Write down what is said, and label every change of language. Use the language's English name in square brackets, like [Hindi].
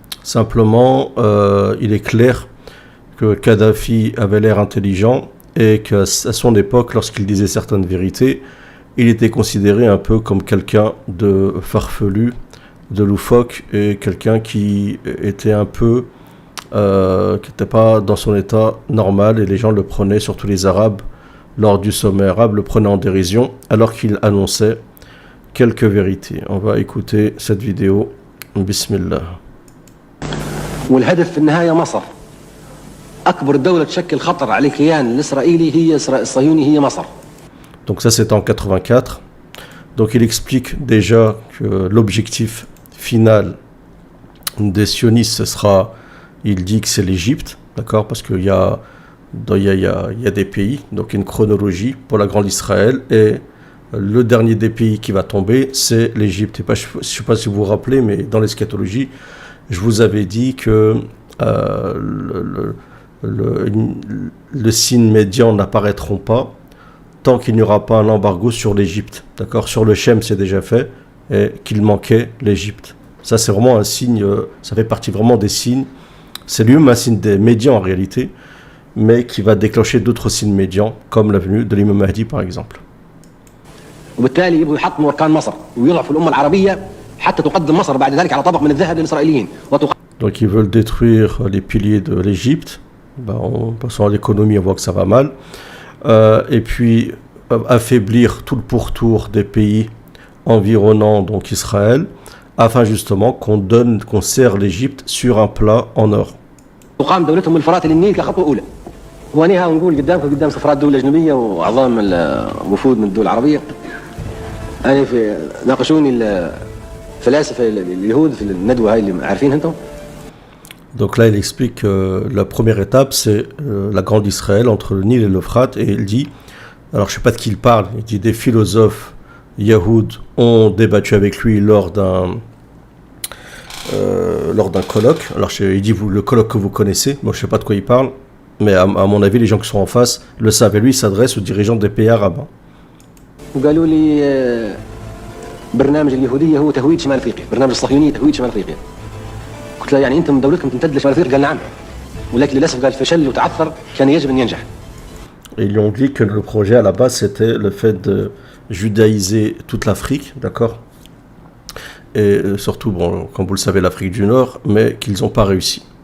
[French] Simplement, il est clair que Kadhafi avait l'air intelligent et qu'à son époque, lorsqu'il disait certaines vérités, il était considéré un peu comme quelqu'un de farfelu, de loufoque, et quelqu'un qui était un peu, qui n'était pas dans son état normal, et les gens le prenaient, surtout les Arabes, lors du sommet arabe, le prenaient en dérision, alors qu'il annonçait quelques vérités. On va écouter cette vidéo. [Arabic] Bismillah. والهدف في النهاية مصر. أكبر دولة تشكل خطر على الكيان الإسرائيلي هي الصهيوني هي مصر. [French] Donc ça c'est en 84. Donc il explique déjà que l'objectif final des sionistes ce sera, il dit que c'est l'Égypte, d'accord, parce qu'il y a des pays, donc une chronologie pour la grande Israël, et le dernier des pays qui va tomber c'est l'Égypte. Je ne sais pas si vous vous rappelez, mais dans l'eschatologie, je vous avais dit que le signe médian n'apparaîtront pas tant qu'il n'y aura pas un embargo sur l'Égypte. D'accord, sur le Shem c'est déjà fait, et qu'il manquait l'Égypte. Ça c'est vraiment un signe, ça fait partie vraiment des signes. C'est lui-même un signe des médians en réalité, mais qui va déclencher d'autres signes médians, comme la venue de l'imam Mahdi par exemple. [Arabic] وبالتالي يبغوا يحطموا أركان مصر ويضعفوا الأمة العربية حتى تقدم مصر بعد ذلك على طبق من الذهب للإسرائيليين. [French] Donc ils veulent détruire les piliers de l'Égypte. En passant à l'économie, on voit que ça va mal. Et puis affaiblir tout le pourtour des pays environnants, donc Israël, afin justement qu'on serre l'Égypte sur un plat en or. [Arabic] تقام دولتهم من الفرات للنيل كخطوة أولى. وأنا نقول قدامكم قدام سفرات دول أجنبية وأعضاء الوفود من الدول العربية. أنا ناقشوني الفلاسفة اليهود في الندوة هاي اللي عارفين أنتم. [French] Donc là, il explique que la première étape, c'est la grande Israël entre le Nil et l'Euphrate, et il dit, alors je ne sais pas de qui il parle, il dit des philosophes yahoud ont débattu avec lui lors d'un colloque. Alors il dit le colloque que vous connaissez, moi je ne sais pas de quoi il parle, mais à mon avis les gens qui sont en face le savent, et lui il s'adresse aux dirigeants des pays arabes. [Arabic] وقالوا لي برنامج اليهودية هو تهويد شمال أفريقيا، برنامج الصهيونية تهويد شمال أفريقيا. قلت له يعني أنتم دولتكم تمتد لشمال أفريقيا؟ قال نعم. ولكن للأسف قال فشل وتعثر، كان يجب أن ينجح. [French] Et ils lui ont dit que le projet à la base c'était le fait de judaïser toute l'Afrique, d'accord, et surtout, bon, comme vous le savez, l'Afrique du Nord, mais qu'ils n'ont pas réussi.